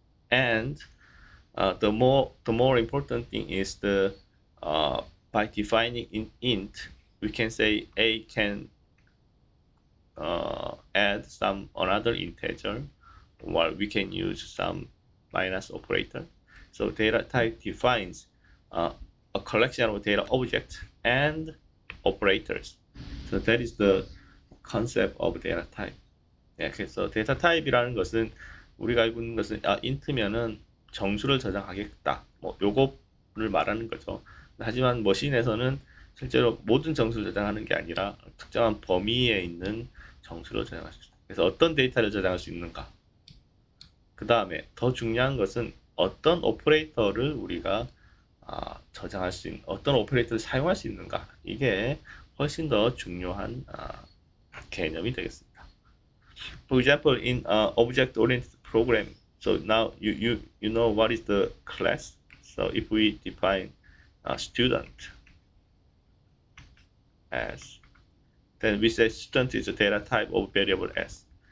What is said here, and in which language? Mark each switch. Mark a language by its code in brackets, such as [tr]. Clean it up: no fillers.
[en] And the more important thing is the by defining in int, we can say a can add some another integer, while we can use some minus operator. So data type defines a collection of data objects and operators. So that is the concept of data type. [ko] 예, 그래서 데이터 타입이라는 것은 우리가 알고 있는 것은 int면은 정수를 저장하겠다. 뭐 요거를 말하는 거죠. 하지만 머신에서는 실제로 모든 정수를 저장하는 게 아니라 특정한 범위에 있는 정수를 저장할 수 있다. 그래서 어떤 데이터를 저장할 수 있는가. 그 다음에 더 중요한 것은 어떤 오퍼레이터를 우리가 저장할 수 있는, 어떤 오퍼레이터를 사용할 수 있는가. 이게 훨씬 더 중요한 개념이 되겠습니다. [en] For example, in object-oriented programming, so now you know what is the class. So if we define a student as, then we say student is a data type of variable s.